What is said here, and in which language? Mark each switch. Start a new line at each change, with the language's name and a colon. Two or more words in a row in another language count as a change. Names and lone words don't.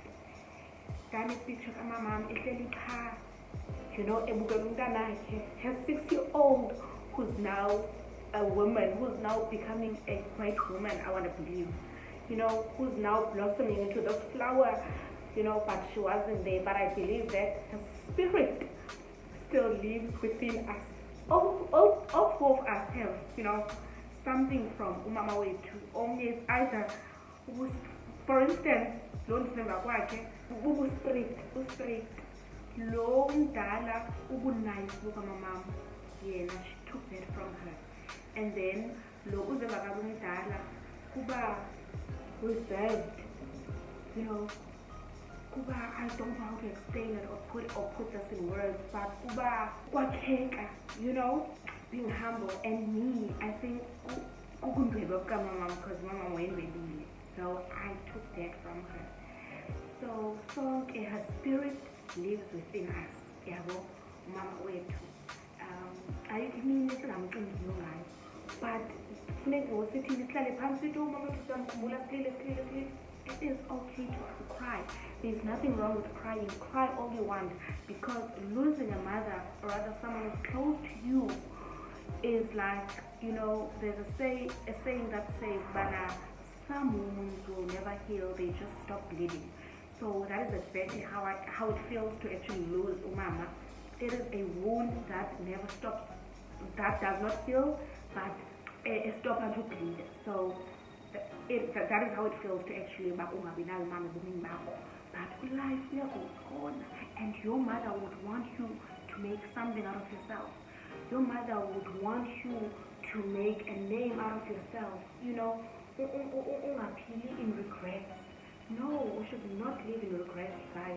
Xhosa: Ndane picture kamamam ehleli phaa,
English: you know,
Xhosa: ebukela umntanakhe,
English: her 6-year-old, who's now a woman, who's now becoming a great woman, I want to believe, you know, who's now blossoming into this flower, you know, but she wasn't there. But I believe that the spirit still lives within us. All four of us have, you know, something from
Xhosa: umama wethu.
English: Only it's either, for instance,
Xhosa: londisemba kwakhe uspirit lo umdala ubunice bukamamam, yena,
English: she took that from her. And then
Xhosa: lo uzemba kabumdala kuba
English: reserved, you know, kuba, I don't know how to explain it or put this in words, but
Xhosa: kuba kwakheka,
English: you know, being humble. And me, I think
Xhosa: kukundweba kukamama,
English: because
Xhosa: mama wayendwebile,
English: so I took that from her. So her spirit lives within us,
Xhosa: yabo mama wethu. Ayikho imini esingamcingiyo ngayo, but funeka ngosithini sihlale phansi sithi mama wethu samkhumbula silile.
English: It is okay to cry. There's nothing wrong with crying. Cry all you want, because losing a mother, or rather someone who's close to you, is like, you know, there's a saying that says, "Bana, some wounds will never heal; they just stop bleeding." So that is exactly how it feels to actually lose umama. It is a wound that never stops, that does not heal, but it stops until bleed. So that is how it feels to actually
Xhosa: ungabinayo umama ebomini bakho.
English: But life goes on, and your mother would want you to make something out of yourself. Your mother would want you to make a name out of yourself. You know, ungaphili in regrets. No, we should not live in regrets, guys.